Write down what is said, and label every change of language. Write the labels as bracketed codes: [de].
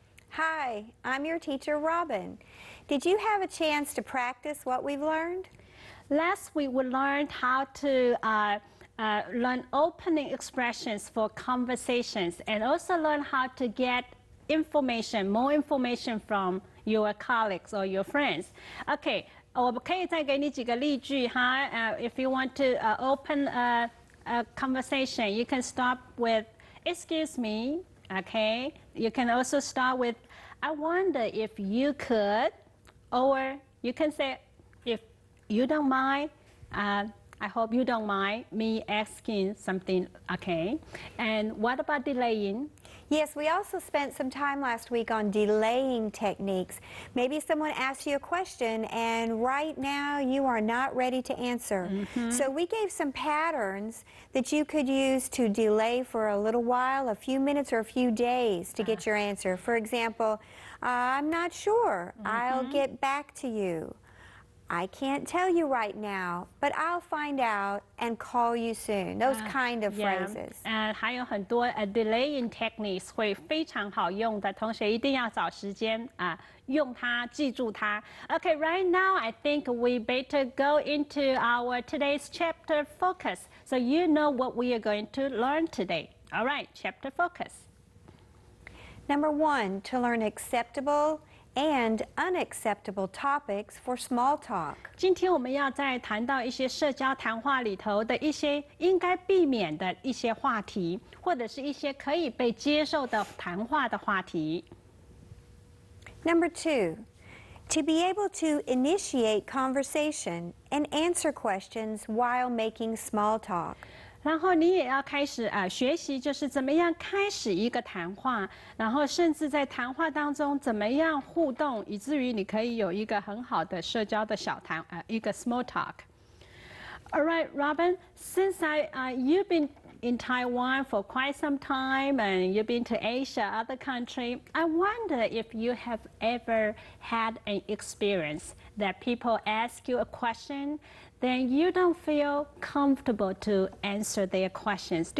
[en] Hi, I'm your teacher, Robin. Did you have a chance to practice what we've learned? Last week we learned how to learn opening expressions for conversations and also learn how to get information, more information from your colleagues or your friends. Okay. [zh] 我可以再给你几个例句哈。 [en] If you want to open a conversation, you can start with "Excuse me." Okay. You can also start with "I wonder if you could," or you can say, "If you don't mind, I hope you don't mind me asking something." Okay. And what about delaying? Yes, we also spent some time last week on delaying techniques. Maybe someone asks you a question and right now you are not ready to answer. So we gave some patterns that you could use to delay for a little while, a few minutes or a few days to get your answer. For example, I'm not sure. I'll get back to you. I can't tell you right now, but I'll find out and call you soon. Those kind of phrases. [zh] 还有很多 [en] delaying techniques [zh] 会非常好用的，同学一定要找时间用它，记住它。 [en] Okay, right now I think we better go into our today's chapter focus, so you know what we are going to learn today. All right, chapter focus. Number 1, to learn acceptable and unacceptable topics for small talk. [zh] 今天我们要再谈到一些社交谈话里头的一些应该避免的一些话题，或者是一些可以被接受的谈话的话题。 [en] Number 2, to be able to initiate conversation and answer questions while making small talk. [zh] 然后你也要开始学习，就是怎么样开始一个谈话，然后甚至在谈话当中怎么样互动，以至于你可以有一个很好的社交的小谈一个 small talk. [en] All right, Robin, since you've been in Taiwan for quite some time and you've been to Asia, other country, I wonder if you have ever had an experience that people ask you a question, then you don't feel comfortable to answer their questions.